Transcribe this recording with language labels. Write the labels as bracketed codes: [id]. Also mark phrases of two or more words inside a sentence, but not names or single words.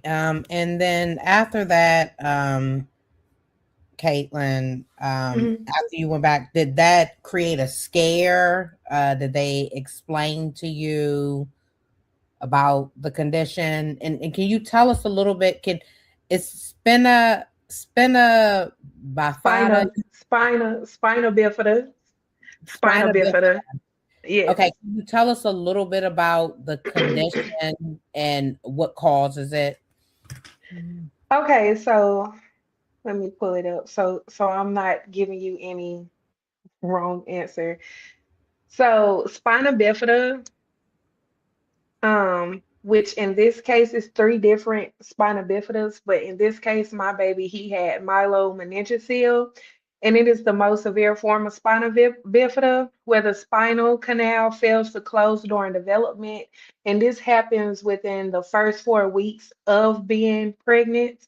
[en] And then after that, Caitlin, Mhm. after you went back, did that create a scare? Did they explain to you about the condition? And can you tell us a little bit? Is spina bifida Spina bifida, spina spina bifida? bifida. Yes. Okay, can you tell us a little bit about the condition and what causes it? Okay, so let me pull it up. So I'm not giving you any wrong answer. So spina bifida, which in this case is three different spina bifidas, but in this case, my baby, he had myelomeningocele, and it is the most severe form of bifida where the spinal canal fails to close during development, and this happens within the first 4 weeks of being pregnant.